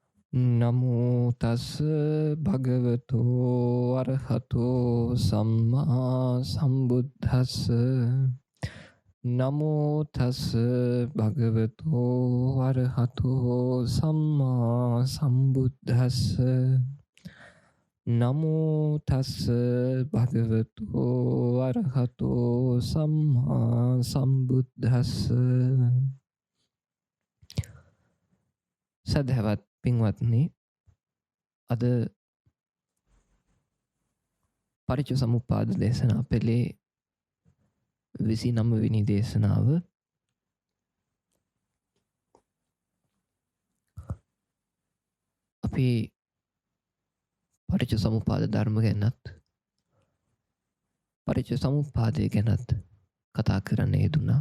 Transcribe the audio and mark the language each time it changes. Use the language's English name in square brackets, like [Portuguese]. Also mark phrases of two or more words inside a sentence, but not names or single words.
[Pali] නමෝ තස් භගවතෝ අරහතෝ සම්මා සම්බුද්දස්ස නමෝ තස් භගවතෝ අරහතෝ සම්මා සම්බුද්දස්ස නමෝ තස් භගවතෝ අරහතෝ සම්මා සම්බුද්දස්ස [Sinhala] සදහවත් පින්වත්නි අද පටිච්ච සමුප්පාද දේශනා පෙළේ 29 වෙනි දේශනාව අපි පටිච්ච සමුප්පාද ධර්ම ගැනත් පටිච්ච සමුප්පාදය ගැනත් කතා කරන්න යෙදුණා.